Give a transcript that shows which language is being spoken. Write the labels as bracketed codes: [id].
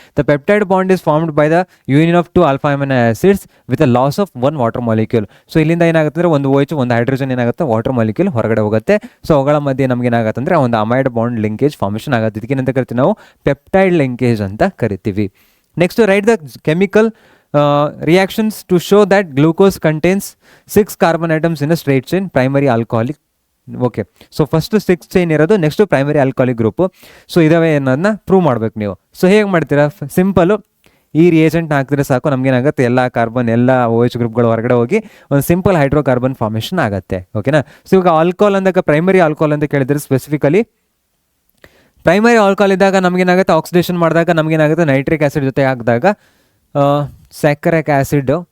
[en] The peptide bond is formed by the union of 2 alpha amino acids with a loss of 1 water molecule. [kn] So ಇಲ್ಲಿಂದ ಏನಾಗುತ್ತೆ ಅಂದರೆ ಒಂದು OH ಒಂದು hydrogen ಏನಾಗುತ್ತೆ water molecule ಹೊರಗಡೆ ಹೋಗುತ್ತೆ. ಸೊ ಅವುಗಳ ಮಧ್ಯೆ ನಮ್ಗೆ ಏನಾಗುತ್ತೆ ಅಂದರೆ ಒಂದು ಅಮೈಡ್ ಬಾಂಡ್ ಲಿಂಕೇಜ್ ಫಾರ್ಮೇಷನ್ ಆಗುತ್ತೆ. ಇದಕ್ಕೇನಂತ ಕರಿತೀವಿ ನಾವು ಪೆಪ್ಟೈಡ್ ಲಿಂಕೇಜ್ ಅಂತ ಕರಿತೀವಿ. [en] Next write the chemical reactions to show that glucose contains 6 carbon atoms in a straight chain primary alcoholic. [kn] Okay, so first 6 chain ಇರೋದು, next primary alcoholic group. So ಇದಾವೆ ಅನ್ನೋದನ್ನ prove ಮಾಡ್ಬೇಕು ನೀವು. ಸೊ ಹೇಗೆ ಮಾಡ್ತೀರಾ? Simple, ಈ ರಿಯೇಜೆಂಟ್ನ ಹಾಕಿದ್ರೆ ಸಾಕು, ನಮಗೇನಾಗುತ್ತೆ ಎಲ್ಲ ಕಾರ್ಬನ್ ಎಲ್ಲ OH ಗ್ರೂಪ್ಗಳು ಹೊರಗಡೆ ಹೋಗಿ ಒಂದು ಸಿಂಪಲ್ ಹೈಡ್ರೋಕಾರ್ಬನ್ ಫಾರ್ಮೇಷನ್ ಆಗುತ್ತೆ. ಓಕೆನಾ, ಸೊ ಇವಾಗ ಆಲ್ಕೋಹಾಲ್ ಅಂದಾಗ ಪ್ರೈಮರಿ ಆಲ್ಕೋಹಾಲ್ ಅಂತ ಕೇಳಿದ್ರೆ ಸ್ಪೆಸಿಫಿಕಲಿ ಪ್ರೈಮರಿ ಆಲ್ಕೋಹಾಲ್ ಇದ್ದಾಗ ನಮಗೇನಾಗುತ್ತೆ ಆಕ್ಸಿಡೇಷನ್ ಮಾಡಿದಾಗ ನಮಗೇನಾಗುತ್ತೆ ನೈಟ್ರಿಕ್ ಆ್ಯಸಿಡ್ ಜೊತೆ ಹಾಕಿದಾಗ ಸ್ಯಾಕರಿಕ್ ಆ್ಯಸಿಡ್.